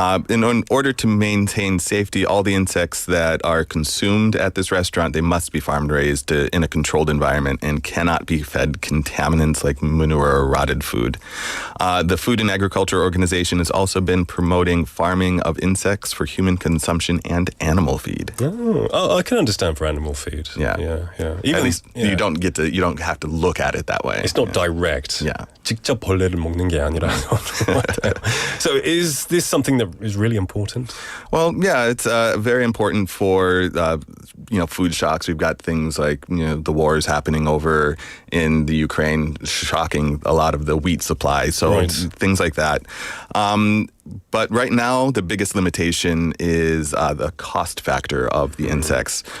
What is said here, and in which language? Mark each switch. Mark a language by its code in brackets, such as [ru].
[en] In order to maintain safety, all the insects that are consumed at this restaurant, they must be farm raised in a controlled environment and cannot be fed contaminants like manure or rotted food. The Food and Agriculture Organization has also been promoting farming of insects for human consumption and animal feed. Oh, I can understand for animal feed. Yeah. Even, at least you don't have to look at it that way. It's not direct. Yeah. [ko] 직접 벌레를 먹는 게 아니라서. [en] So is this something that is really important? Well, yeah, it's very important for food shocks. We've got things like the wars happening over in the Ukraine, shocking a lot of the wheat supply. So things like that. But right now, the biggest limitation is the cost factor of the insects.